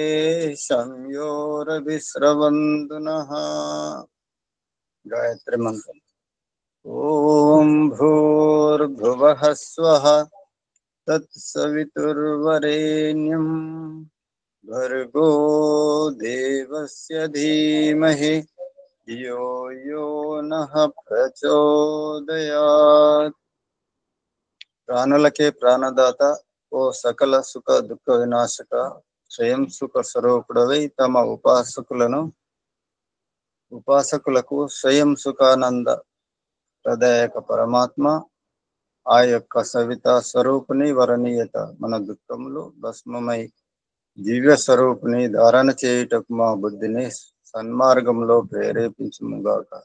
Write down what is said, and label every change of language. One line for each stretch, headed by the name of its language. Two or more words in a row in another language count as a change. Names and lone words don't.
Sanskrit: संयोरभिस्रवन्तु नः गायत्री मंत्र ॐ भूर्भुवः स्वः तत्सवितुर्वरेण्यं भर्गो देवस्य धीमहि यो यो नः प्रचोदयात्
Telugu: ప్రాణులకే ప్రాణదాత ఓ సకల సుఖ దుఃఖ వినాశక స్వయం సుఖ స్వరూపుడవై తమ ఉపాసకులకు స్వయం సుఖానంద ప్రదాయక పరమాత్మ ఆ యొక్క సవిత స్వరూపుని వరణీయత మన దుఃఖములు భస్మమై దివ్య స్వరూపుని ధారణ చేయుటకు మా బుద్ధిని సన్మార్గంలో ప్రేరేపించుముగాక.